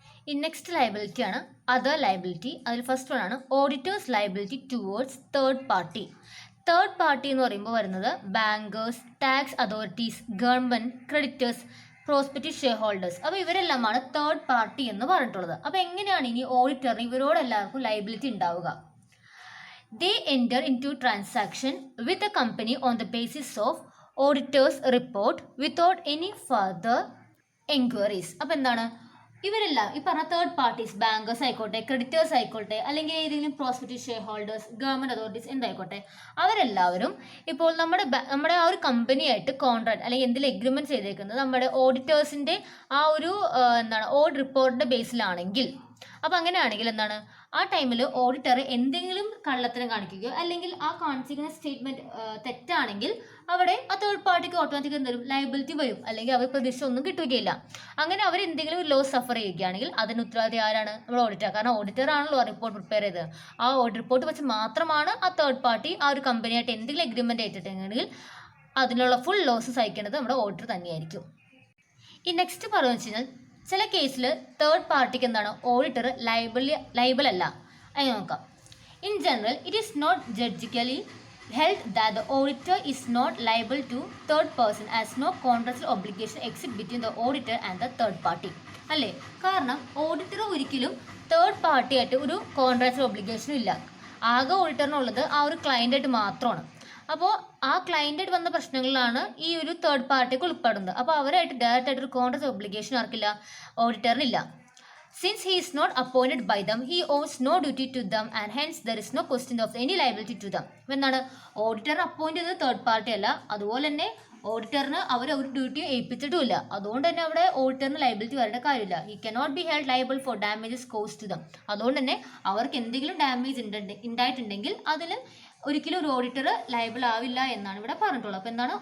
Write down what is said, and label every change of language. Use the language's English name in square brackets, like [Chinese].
[Malayalam] ഈ next liability ആണ് other liability. അതിൽ ഫസ്റ്റ് വൺ ആണ് auditors liability towards third party. Third party എന്ന് പറയുമ്പോൾ വരുന്നത് bankers, tax authorities, government, creditors, prospective share holders. അപ്പോൾ ഇവരെല്ലാമാണ് തേർഡ് പാർട്ടി എന്ന് പറഞ്ഞിട്ടുള്ളത്. അപ്പോൾ എങ്ങനെയാണ് ഇനി ഓഡിറ്ററിന് ഇവരോടെല്ലാവർക്കും ലയബിലിറ്റി ഉണ്ടാവുക? [English] They enter into transaction with the company on the basis of auditor's report without any further enquiries. [Malayalam] അപ്പോൾ എന്താണ് ഇവരെല്ലാം ഈ പറഞ്ഞ തേർഡ് പാർട്ടീസ് ബാങ്കേഴ്സ് ആയിക്കോട്ടെ, ക്രെഡിറ്റേഴ്സ് ആയിക്കോട്ടെ, അല്ലെങ്കിൽ ഏതെങ്കിലും prospective share holders, government authorities എന്തായിക്കോട്ടെ, അവരെല്ലാവരും ഇപ്പോൾ നമ്മുടെ ആ ഒരു കമ്പനിയായിട്ട് കോൺട്രാക്ട് അല്ലെങ്കിൽ എന്തെങ്കിലും എഗ്രിമെൻറ്റ് ചെയ്തേക്കുന്നത് നമ്മുടെ ഓഡിറ്റേഴ്സിൻ്റെ ആ ഒരു ഓഡ് റിപ്പോർട്ടിൻ്റെ ബേസിലാണെങ്കിൽ, അപ്പോൾ അങ്ങനെയാണെങ്കിൽ എന്താണ് ആ ടൈമിൽ ഓഡിറ്റർ എന്തെങ്കിലും കള്ളത്തരം കാണിക്കുകയോ അല്ലെങ്കിൽ ആ കാണിച്ചിരിക്കുന്ന സ്റ്റേറ്റ്മെന്റ് തെറ്റാണെങ്കിൽ അവിടെ ആ തേർഡ് പാർട്ടിക്ക് ഓട്ടോമാറ്റിക് എന്തെങ്കിലും ലയബിലിറ്റി വരും, അല്ലെങ്കിൽ അവർ പ്രതീക്ഷ ഒന്നും കിട്ടുകയില്ല. അങ്ങനെ അവർ എന്തെങ്കിലും ഒരു ലോസ് സഫർ ചെയ്യുകയാണെങ്കിൽ അതിന് ഉത്തരവാദി ആരാണ്? നമ്മുടെ ഓഡിറ്റർ. കാരണം ഓഡിറ്റർ ആണല്ലോ റിപ്പോർട്ട് പ്രിപ്പയർ ചെയ്തത്. ആ റിപ്പോർട്ട് വെച്ച് മാത്രമാണ് ആ തേർഡ് പാർട്ടി ആ ഒരു കമ്പനിയായിട്ട് എന്തെങ്കിലും എഗ്രിമെന്റ് ഏറ്റിട്ടുണ്ടെങ്കിൽ അതിനുള്ള ഫുൾ ലോസ് സഹിക്കേണ്ടത് നമ്മുടെ ഓഡിറ്റർ തന്നെയായിരിക്കും. ഈ നെക്സ്റ്റ് പറയുന്നത് വെച്ച് കഴിഞ്ഞാൽ ചില കേസിൽ തേർഡ് പാർട്ടിക്ക് എന്താണ് ഓഡിറ്റർ ലൈബിൾ അല്ല. അങ്ങനെ നോക്കാം. [English] In general it is not judicially held that the auditor is not liable to third person as no contractual obligation exists between the auditor and the third party. [Malayalam] അല്ലേ? കാരണം ഓഡിറ്റർ ഒരിക്കലും third party ആയിട്ട് ഒരു contractual ഒബ്ലിഗേഷനും ഇല്ല. ആകെ ഓഡിറ്ററിനുള്ളത് ആ ഒരു ക്ലയൻ്റായിട്ട് മാത്രമാണ്. അപ്പോൾ ആ ക്ലയൻ്റായിട്ട് വന്ന പ്രശ്നങ്ങളിലാണ് ഈ ഒരു തേർഡ് പാർട്ടിക്ക് ഉൾപ്പെടുന്നത്. അപ്പോൾ അവരായിട്ട് ഡയറക്റ്റ് ആയിട്ട് ഒരു contract obligation ആർക്കില്ല? ഓഡിറ്ററിനില്ല. [English] Since he is not appointed by them, he owes no duty to them and hence there is no question of any liability to them. [Malayalam] എന്താണ്? ഓഡിറ്റർ അപ്പോയിന്റ് ചെയ്തത് തേർഡ് പാർട്ടി അല്ല, അതുപോലെ തന്നെ ഓഡിറ്ററിന് അവർ ഒരു ഡ്യൂട്ടിയും ഏൽപ്പിച്ചിട്ടുമില്ല. അതുകൊണ്ട് തന്നെ അവിടെ ഓഡിറ്ററിന് ലൈബിലിറ്റി വരേണ്ട കാര്യമില്ല. [English] He cannot be held liable for damages cost to them. [Malayalam] അതുകൊണ്ട് തന്നെ അവർക്ക് എന്തെങ്കിലും ഡാമേജ് ഉണ്ടായിട്ടുണ്ടെങ്കിൽ അതിൽ ഒരിക്കലും ഒരു ഓഡിറ്റർ ലൈബിൾ ആവില്ല എന്നാണ് ഇവിടെ പറഞ്ഞിട്ടുള്ളത്. അപ്പോൾ എന്താണ്?